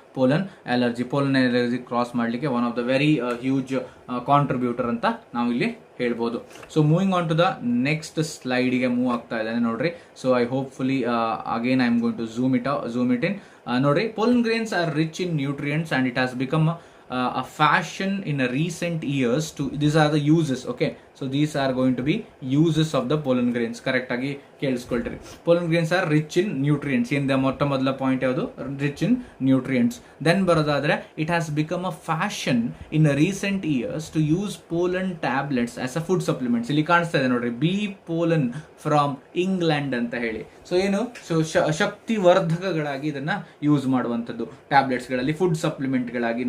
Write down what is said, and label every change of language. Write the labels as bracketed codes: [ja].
[kn] Pollen allergy cross ಮಾಡಲಿಕ್ಕೆ [en] one of the very huge contributor [kn] ಅಂತ ನಾವು ಇಲ್ಲಿ ಹೇಳ್ಬೋದು. [en] so moving on to the next ಸ್ಲೈಡ್ಗೆ move [kn] ಆಗ್ತಾ ಇದ್ದಾನೆ ನೋಡ್ರಿ. [en] So I hopefully again I am going to zoom it in. ನೋಡ್ರಿ, pollen grains are rich in nutrients and it has become a fashion in a recent years to, these are the uses, okay, so these are going to be uses of the pollen grains. [kn] correct agi ಕೇಳಿಸ್ಕೊಳ್ರಿ. [en] pollen grains are rich in nutrients. [kn] in the ಮೊದಲ point ಯಾವುದು? [en] rich in nutrients. then [kn] ಬರೋದಾದ್ರೆ [en] it has become a fashion in a recent years to use pollen tablets as a food supplements. [kn] ಇಲ್ಲಿ ಕಾಣಿಸ್ತಾ ಇದೆ ನೋಡ್ರಿ, [en] bee pollen from England [kn] ಅಂತ ಹೇಳಿ. So ಏನು, ಸೊ ಶಕ್ತಿ ವರ್ಧಕಗಳಾಗಿ ಇದನ್ನ ಯೂಸ್ ಮಾಡುವಂಥದ್ದು ಟ್ಯಾಬ್ಲೆಟ್ಸ್ಗಳಲ್ಲಿ, ಫುಡ್ ಸಪ್ಲಿಮೆಂಟ್ಗಳಾಗಿ.